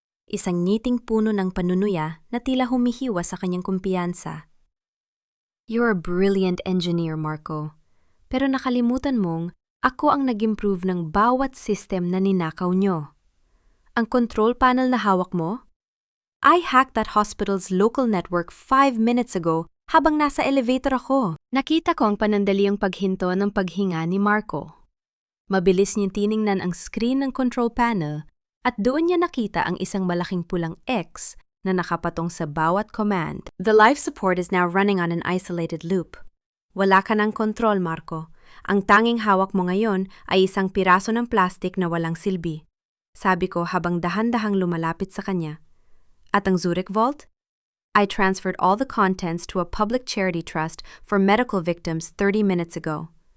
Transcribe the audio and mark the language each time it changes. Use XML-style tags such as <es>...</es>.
<tl>Isang ngiting puno ng panunuya na tila humihiwa sa kanyang kumpiyansa.</tl> <en>You're a brilliant engineer, Marco.</en> <tl>Pero nakalimutan mong ako ang nag-improve ng bawat system na ninakaw nyo. Ang control panel na hawak mo?</tl> <en>I hacked that hospital's local network 5 minutes ago</en> <tl>habang nasa elevator ako. Nakita ko ang panandaliang paghinto ng paghinga ni Marco. Mabilis niyang tiningnan ang screen ng control panel at doon niya nakita ang isang malaking pulang X na nakapatong sa bawat command.</tl> <en>The life support is now running on an isolated loop.</en> <tl>Wala ka ng kontrol, Marco. Ang tanging hawak mo ngayon ay isang piraso ng plastic na walang silbi. Sabi ko habang dahan-dahang lumalapit sa kanya. At ang Zurich Vault?</tl> <en>I transferred all the contents to a public charity trust for medical victims 30 minutes ago.</en>